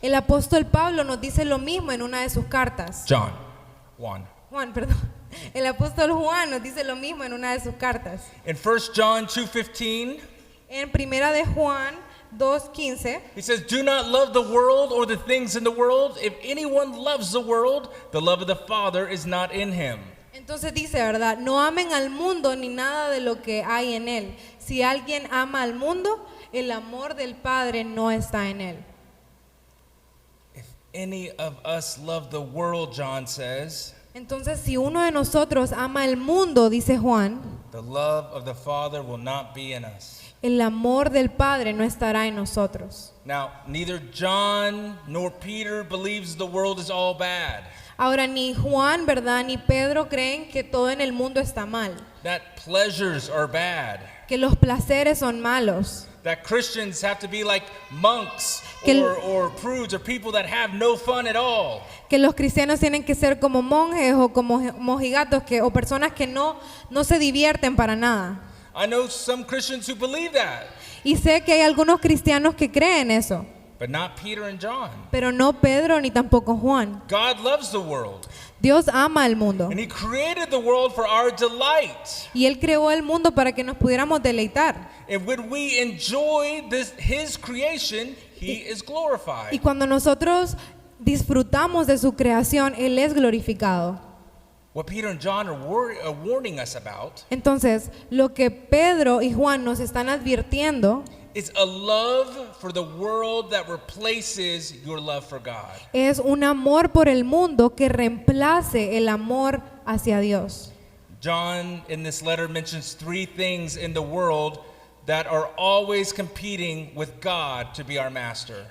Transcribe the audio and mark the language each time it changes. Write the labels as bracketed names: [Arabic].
[Spanish] El apóstol Pablo nos dice lo mismo en una de sus cartas. Juan. El apóstol Juan nos dice lo mismo en una de sus cartas. [English] In 1 John 2:15, [Spanish] En primera de Juan 2:15, [English] he says, "Do not love the world or the things in the world. If anyone loves the world, the love of the Father is not in him." [Spanish] entonces dice, ¿verdad?, no amen al mundo ni nada de lo que hay en él. Si alguien ama al mundo, el amor del Padre no está en él. [English] If any of us love the world, John says, [Spanish] Entonces, si uno de nosotros ama el mundo, dice Juan, [English] the love of the Father will not be in us. [Spanish] el amor del Padre no estará en nosotros. [English] Now, neither John nor Peter believes the world is all bad. [Spanish] Ahora, ni Juan, ¿verdad?, ni Pedro creen que todo en el mundo está mal, [English] That pleasures are bad. [Spanish] que los placeres son malos, [English] That Christians have to be like monks [Spanish] Que- [English] or prudes or people that have no fun at all. [Spanish] que los cristianos tienen que ser como monjes o como mojigatos o personas que no se divierten para nada. [English] I know some Christians who believe that, [Spanish] Y sé que hay algunos cristianos que creen eso, [English] but not Peter and John. [Spanish] pero no Pedro ni tampoco Juan. [English] God loves the world, [Spanish] Dios ama al mundo [English] and He created the world for our delight. [Spanish] y Él creó el mundo para que nos pudiéramos deleitar. [English] And when we enjoy His creation, He is [Spanish] Y [English] glorified. [Spanish] cuando nosotros disfrutamos de su creación, Él es glorificado. [English] What Peter and John are warning us about [Spanish] Entonces, lo que Pedro y Juan nos están advirtiendo [English] is a love for the world that replaces your love for God. [Spanish] es un amor por el mundo que reemplace el amor hacia Dios. [English] John in this letter mentions 3 things in the world that are always competing with God to be our master.